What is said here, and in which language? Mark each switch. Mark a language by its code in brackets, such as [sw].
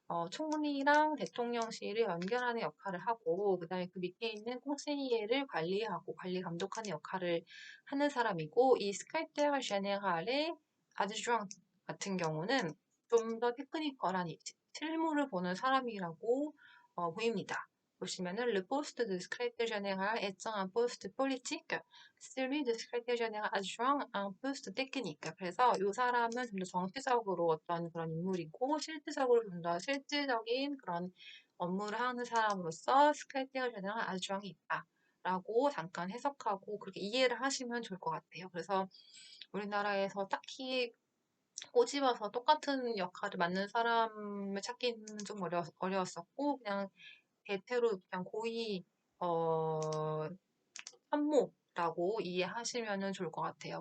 [ko] 총리랑 대통령실을 연결하는 역할을 하고, 그 다음에 그 밑에 있는 콩세이에를 관리하고, 관리 감독하는 역할을 하는 사람이고, 이 스크레테르 제네랄의 아드주앙 같은 경우는 좀 더 테크니컬한 실무를 보는 사람이라고 보입니다. 보시면은 [fr] le poste de secrétaire général étant un poste politique, celui de secrétaire général adjoint un poste technique. [ko] 그래서 이 사람은 좀 더 정치적으로 어떤 그런 인물이고 실질적으로 좀 더 실질적인 그런 업무를 하는 사람으로서 secrétaire général adjoint이 있다라고 잠깐 해석하고 그렇게 이해를 하시면 좋을 것 같아요. 그래서 우리나라에서 딱히 꼬집어서 똑같은 역할을 맡는 사람을 찾기는 좀 어려웠었고 그냥 대체로 그냥 고위 어, 참모라고 이해하시면 좋을 것 같아요.